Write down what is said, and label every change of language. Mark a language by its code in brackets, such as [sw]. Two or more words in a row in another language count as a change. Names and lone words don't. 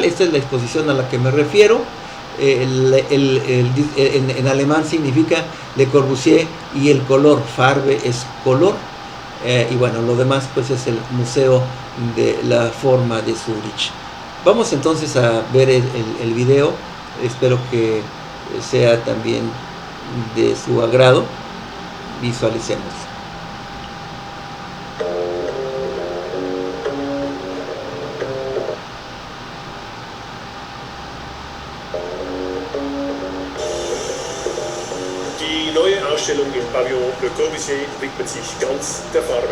[es] Esta es la exposición a la que me refiero. En alemán significa Le Corbusier y el color, Farbe es color, y bueno, lo demás pues es el Museo de la Forma de Zurich. Vamos entonces a ver el video, espero que sea también de su agrado. Visualicemos. [de] Die neue Ausstellung im Pavillon Le Corbusier widmet sich ganz der Farbe.